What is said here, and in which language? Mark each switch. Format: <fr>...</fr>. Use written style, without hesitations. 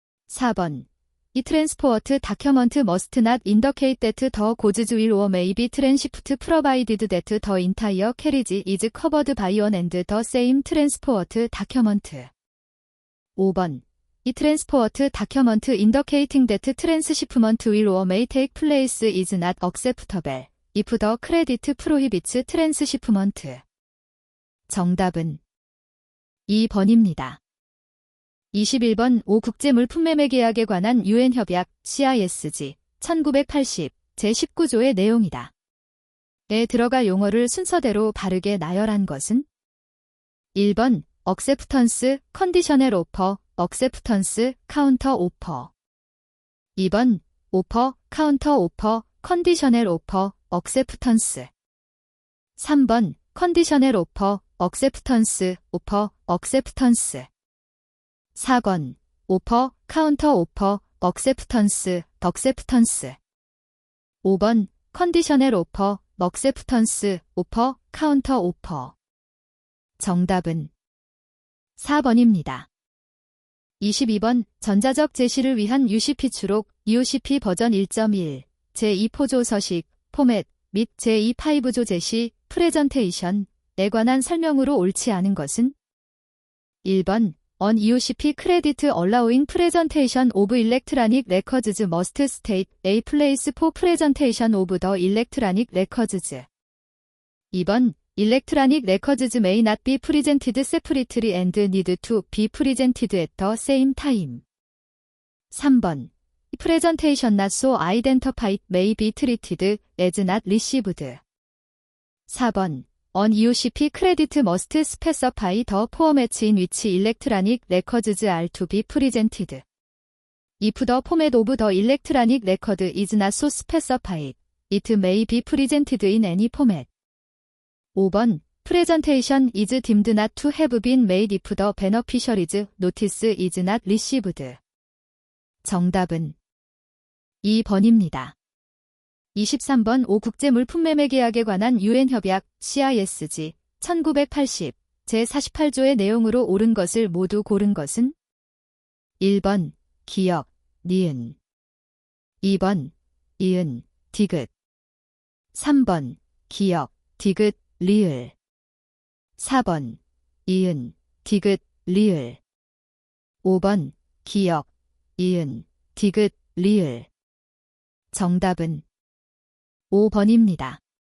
<en>4번 이 transport document must not indicate that the goods will or may be transshipped provided that the entire carriage is covered by one and the same transport document. 5번 이 transport document indicating that transshipment will or may take place is not acceptable if the credit prohibits transshipment.</en> <ko>정답은 2번입니다. 21번 5 국제물품매매계약에 관한 유엔 협약 CISG 1980 제19조의 내용이다. 에 들어갈 용어를 순서대로 바르게 나열한 것은 1번</ko> <en>acceptance, conditional offer, acceptance, counter offer. 2번 offer, counter offer, conditional offer, acceptance. 3번 conditional offer, acceptance, offer, acceptance. 4번, offer, counter offer, acceptance, acceptance. 5번, conditional offer, acceptance, offer, counter offer.</en> <ko>정답은 4번입니다. 22번, 전자적 제시를 위한 UCP 추록, UCP 버전 1.1, 제2포조 서식, 포맷, 및 제2파이브조 제시, 프레젠테이션에 관한 설명으로 옳지 않은 것은?</ko> <en>1번, On UCP Credit Allowing Presentation of Electronic Records must state a place for presentation of the electronic records. 2번, Electronic records may not be presented separately and need to be presented at the same time. 3번, Presentation not so identified may be treated as not received. 4번, On UCP credit must specify the formats in which electronic records are to be presented. If the format of the electronic record is not so specified, it may be presented in any format. 5번, Presentation is deemed not to have been made if the beneficiary's notice is not received.</en> <ko>정답은 2번입니다. 23번 5국제물품매매계약에 관한 유엔협약 CISG 1980 제48조의 내용으로 옳은 것을 모두 고른 것은? 1번 기역, 니은 2번 이은, 디귿 3번 기역, 디귿, 리을 4번 이은, 디귿, 리을 5번 기역, 이은, 디귿, 리을 정답은 5번입니다.</ko>